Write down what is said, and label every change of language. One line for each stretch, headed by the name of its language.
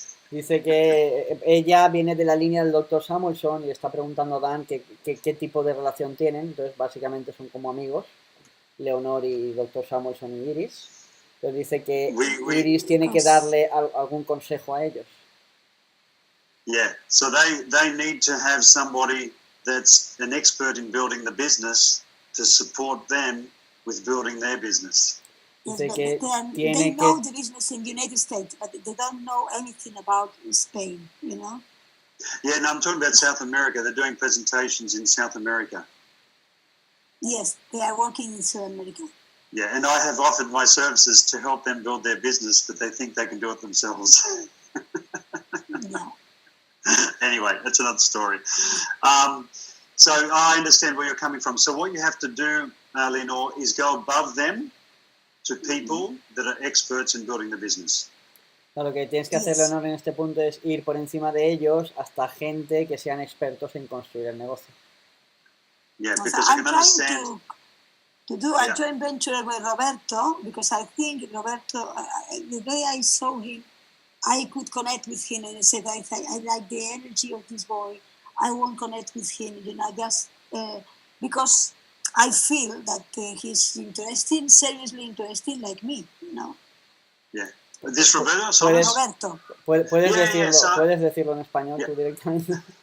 Spanish: Dice que ella viene de la línea del Dr. Samuelson y está preguntando a Dan qué tipo de relación tienen. Entonces, básicamente son como amigos, Leonor y Dr. Samuelson y Iris. Entonces dice que Iris tiene que darle algún consejo a ellos.
English: Yeah, so they need to have somebody that's an expert in building the business to support them with building their business. Yes,
Spanish: Dice que
English: they know the business in the United States, but they don't know anything about Spain, you know? Yeah, no, I'm talking about South America. They're doing presentations in South America. Yes, they are working in South America. Yeah, and I have offered my services to help them build their business, but they think they can do it themselves. Yeah. Anyway, that's another story. So I understand where you're coming from. So what you have to do, Leonor, is go above them to people that are experts in building the business. Lo que tienes que hacer, Leonor, en este punto es ir por encima de ellos hasta gente que sean expertos en construir el negocio. Yeah, because you can understand. To do a joint venture with Roberto, because I think Roberto, the day I saw him, I could connect with him, and I said, I like the energy of this boy. I won't connect with him, just because I feel that he's interesting, seriously interesting, like me, Yeah. This Roberto? Roberto.
Spanish: ¿Puedes decirlo en español tú directamente?